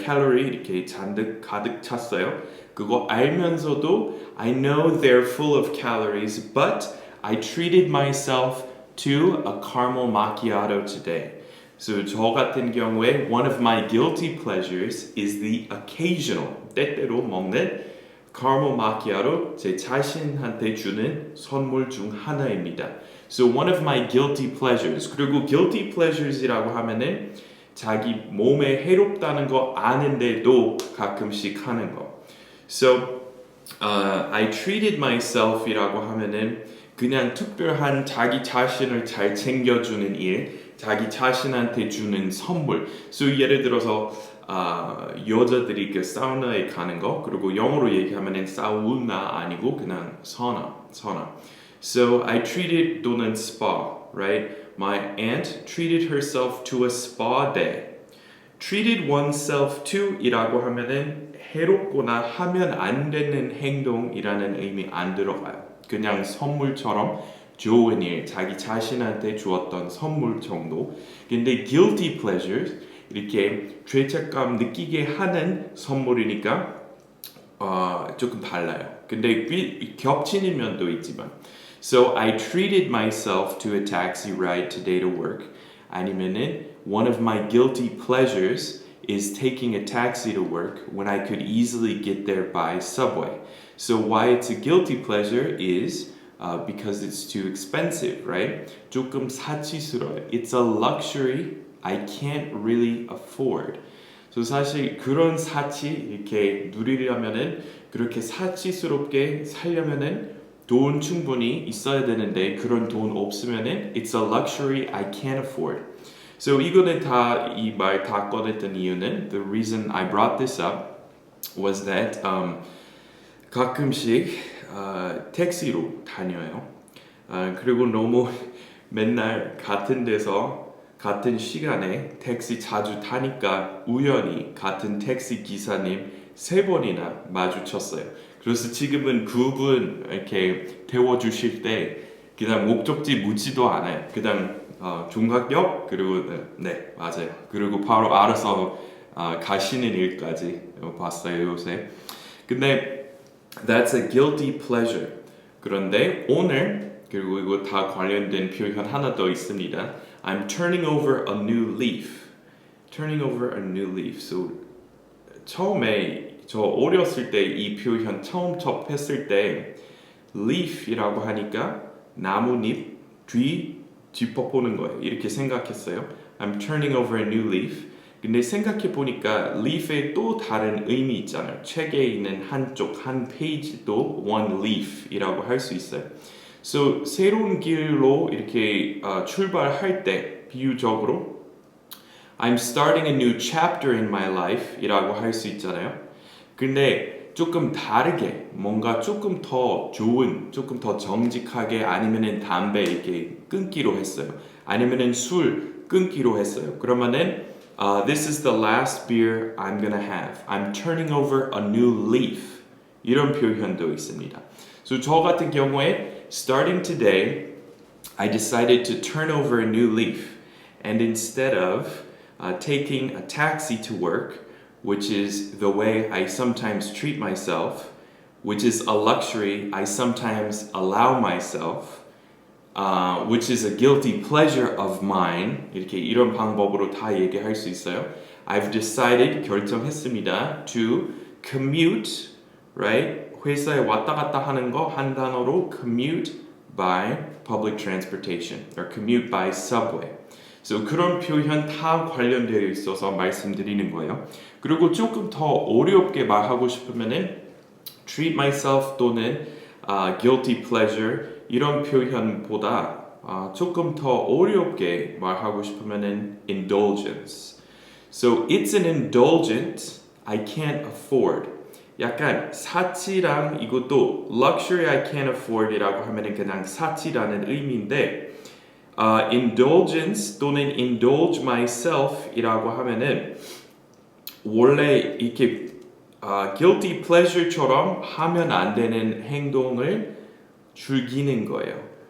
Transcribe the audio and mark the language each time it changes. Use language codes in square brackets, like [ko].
[ko] 칼로리 이렇게 잔뜩 가득 찼어요. 그거 알면서도 [en] I know they're full of calories, but I treated myself to a caramel macchiato today. So [ko] 저 같은 경우에 [en] one of my guilty pleasures is the occasional [ko] 때때로 먹는 [en] caramel macchiato [ko] 제 자신한테 주는 선물 중 하나입니다. [en] So one of my guilty pleasures [ko] 그리고 guilty pleasures이라고 하면은 자기 몸에 해롭다는 거 아는데도 가끔씩 하는 거. [en] So I treated myself [ko] 이라고 하면은 그냥 특별한 자기 자신을 잘 챙겨주는 일, 자기 자신한테 주는 선물. So 예를 들어서 여자들이 그 사우나에 가는 거 그리고 영어로 얘기하면은 사우나 아니고 그냥 사우나. [en] So I treated [ko] 또는 [en] spa, right? My aunt treated herself to a spa day. treated oneself to [ko] 이라고 하면은 해롭거나 하면 안 되는 행동이라는 의미 안 들어가요. 그냥 선물처럼 좋은 일, 자기 자신한테 주었던 선물 정도. 근데 guilty pleasures 이렇게 죄책감 느끼게 하는 선물이니까 조금 달라요. 근데 겹치는 면도 있지만. [en] So I treated myself to a taxi ride today to work. [ko] 아니면은 [en] one of my guilty pleasures is taking a taxi to work when I could easily get there by subway. So why it's a guilty pleasure is because it's too expensive, right? [ko] 조금 사치스러워요. [en] It's a luxury I can't really afford. [ko] So 사실 그런 사치 이렇게 누리려면은 그렇게 사치스럽게 살려면은 돈 충분히 있어야 되는데 그런 돈 없으면은 [en] it's a luxury I can't afford. [ko] So 이거는 다 이 말 다 꺼냈던 이유는 [en] the reason I brought this up was that [ko] 가끔씩 택시로 다녀요. 그리고 너무 맨날 같은 데서 같은 시간에 택시 자주 타니까 우연히 같은 택시 기사님 3번이나 마주쳤어요. 그래서 지금은 그분 이렇게 태워주실 때 그다음 목적지 묻지도 않아요. 그다음 종각역 그리고 네 맞아요. 그리고 바로 알아서 가시는 일까지 봤어요 요새. 근데 [en] that's a guilty pleasure. [ko] 그런데 오늘 그리고 이거 다 관련된 표현 하나 더 있습니다. [en] I'm turning over a new leaf. Turning over a new leaf. [ko] So 처음에 저 어렸을 때 이 표현 처음 접했을 때 leaf이라고 하니까 나뭇잎 뒤집어보는 거예요. 이렇게 생각했어요. [en] I'm turning over a new leaf. [ko] 근데 생각해 보니까 leaf에 또 다른 의미 있잖아요. 책에 있는 한쪽 한 페이지도 one leaf이라고 할 수 있어요. So 새로운 길로 이렇게 출발할 때 비유적으로 [en] I'm starting a new chapter in my life [ko] 이라고 할 수 있잖아요. 근데 조금 다르게 뭔가 조금 더 좋은, 조금 더 정직하게 아니면은 담배 이렇게 끊기로 했어요. 아니면은 술 끊기로 했어요. 그러면은 [en] this is the last beer I'm gonna have. I'm turning over a new leaf. [ko] 이런 표현도 있습니다. [en] So [ko] 저 같은 경우에 [en] starting today, I decided to turn over a new leaf. And instead of taking a taxi to work, which is the way I sometimes treat myself, which is a luxury I sometimes allow myself, which is a guilty pleasure of mine. [ko] 이렇게 이런 방법으로 다 얘기할 수 있어요. [en] I've decided, [ko] 결정했습니다. [en] To commute, right? [ko] 회사에 왔다 갔다 하는 거 한 단어로 [en] commute by public transportation or commute by subway. [ko] So 그런 표현 다 관련되어 있어서 말씀드리는 거예요. 그리고 조금 더 어렵게 말하고 싶으면은 treat myself 또는 guilty pleasure 이런 표현보다 조금 더 어렵게 말하고 싶으면은 indulgence. [en] So it's an indulgence I can't afford. [ko] 약간 사치랑 이것도 [en] luxury I can't afford [ko] 이라고 하면은 그냥 사치라는 의미인데 indulgence 또는 indulge myself이라고 하면은 원래 이렇게 guilty pleasure처럼 하면 안 되는 행동을 즐기는 거예요.